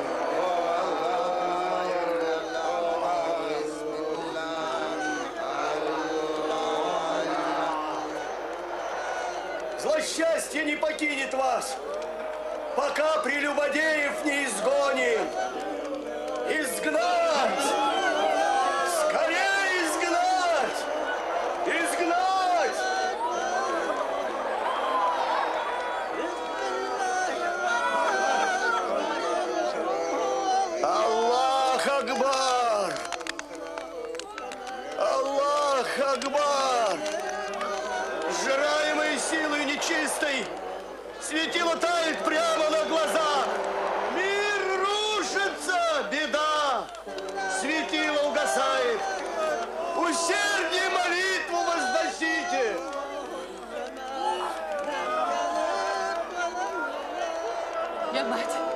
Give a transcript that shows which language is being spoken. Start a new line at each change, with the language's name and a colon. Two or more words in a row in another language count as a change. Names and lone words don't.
Russian: Злосчастье не покинет вас, пока прелюбодеев не изгоним. Изгнать! Скорее изгнать! Изгнать!
Arabic: الله أكبر! الله أكبر!
Russian: Сжираемые силой нечистой, светило тает прямо на глазах. Мир рушится, беда, светило угасает. Усерднее молитву возносите. Я мать.